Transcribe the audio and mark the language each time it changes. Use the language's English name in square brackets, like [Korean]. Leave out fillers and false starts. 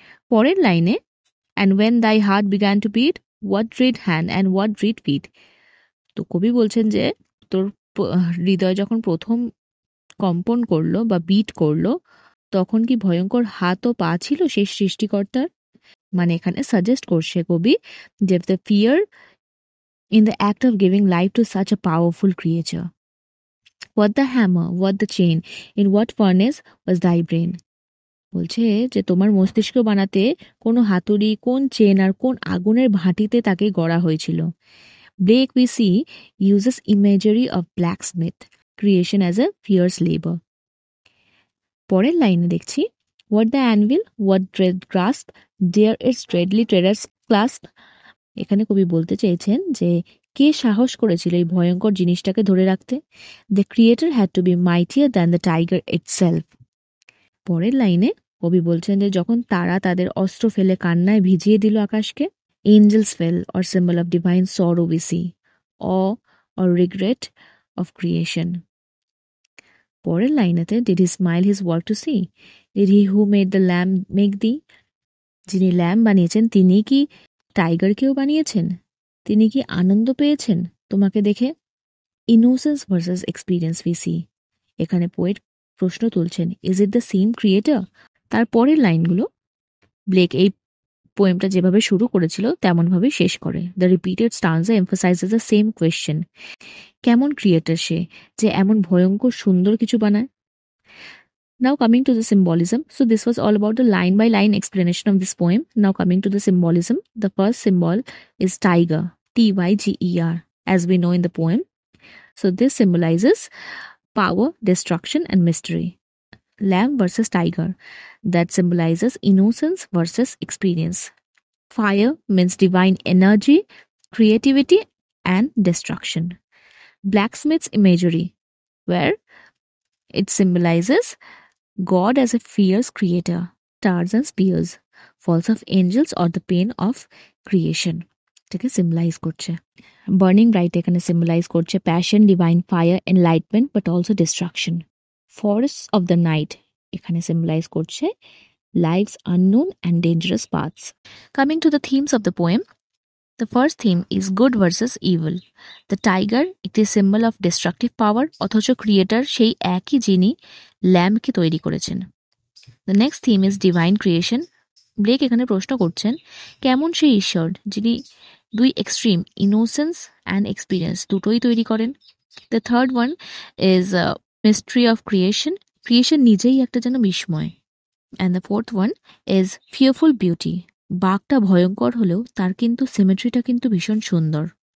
[Bangla] পরের লাইনে, [English] And when thy heart began to beat, what dread hand and what dread feet. [Bangla] তো কবি বলছেন যে তোর হৃদয় যখন প্রথম কম্পন করলো বা বিট করলো, তখন কি ভয়ঙ্কর হাত ও পা ছিল সেই সৃষ্টিকর্তার। মানে এখানে সাজেস্ট করছে কবি যে [English] The fear in the act of giving life to such a powerful creature. What the hammer, what the chain, in what furnace was thy brain? [Bangla] বলছে যে তোমার মস্তিষ্ক বানাতে কোন হাতুড়ি, কোন চেন আর কোন আগুনের ভাটিতে তাকে গড়া হয়েছিল। [English] Blake we see uses imagery of blacksmith creation as a fierce labor. [Bangla] পরের লাইনে দেখছি, [English] what the anvil, what dread grasp, dare its dreadly treaders clasp. [Bangla] এখানে কবি বলতে চেয়েছেন যে কে সাহস করেছিল এই ভয়ঙ্কর জিনিসটাকে ধরে রাখতে। [English] The creator had to be mightier than the tiger itself. [Bangla] পরের লাইনে কবি বলছেন যে যখন তারা তাদের অস্ত্র ফেলে কান্নায় ভিজিয়ে দিল আকাশকে, [English] Angels fell or symbol of divine sorrow we see, uh or regret of creation. [Bangla] পরের লাইনেতে, [English] Did he smile his work to see, did he who made the lamp make thee. [Bangla] যিনি ল্যাম্প বানিয়েছেন তিনি কি টাইগারকেও বানিয়েছেন, তিনি কি আনন্দ পেয়েছেন তোমাকে দেখে। [English] Innocence versus experience we see. [Bangla] এখানে পোয়েট প্রশ্ন তুলছেন, [English] Is it the same creator. [Bangla] তার পরের লাইনগুলো ব্লেক এই পোয়েমটা যেভাবে শুরু করেছিল তেমনভাবে শেষ করে। [English] the repeated stanza emphasizes the same question, [Bangla] কেমন ক্রিয়েটর সে যে এমন ভয়ঙ্কর সুন্দর কিছু বানায়। [English] Now coming to the symbolism. So this was all about the line by line explanation of this poem. Now coming to the symbolism. The first symbol is tiger, Tyger, as we know in the poem. So this symbolizes power, destruction, and mystery. Lamb versus tiger, that symbolizes innocence versus experience. Fire means divine energy, creativity, and destruction. Blacksmith's imagery, where it symbolizes God as a fierce creator. Stars and spears, falls of angels or the pain of creation. [Bangla] এটাকে symbolize করছে। [English] Burning bright [Bangla] এখানে [English] symbolize করছে passion, divine fire, enlightenment, but also destruction. Forests of the night এখানে symbolize করছে life's unknown and dangerous paths. Coming to the themes of the poem, the first theme is good versus evil. The tiger, it is symbol of destructive power, [Bangla] অথচ creator সেই একই যিনি ল্যাম্বকে তৈরি করেছেন। [English] The next theme is divine creation. [Bangla] Blake এখানে প্রশ্ন করছেন কেমন সেই ঈশ্বর যিনি দুই এক্সট্রিম ইনোসেন্স অ্যান্ড এক্সপিরিয়েন্স দুটোই তৈরি করেন। [English] the third one is mystery of creation, [Bangla] creation নিজেই একটা যেন বিস্ময়। [English] and the fourth one is fearful beauty, [Bangla] বাঘটা ভয়ঙ্কর হলেও তার কিন্তু সিমেট্রিটা কিন্তু ভীষণ সুন্দর।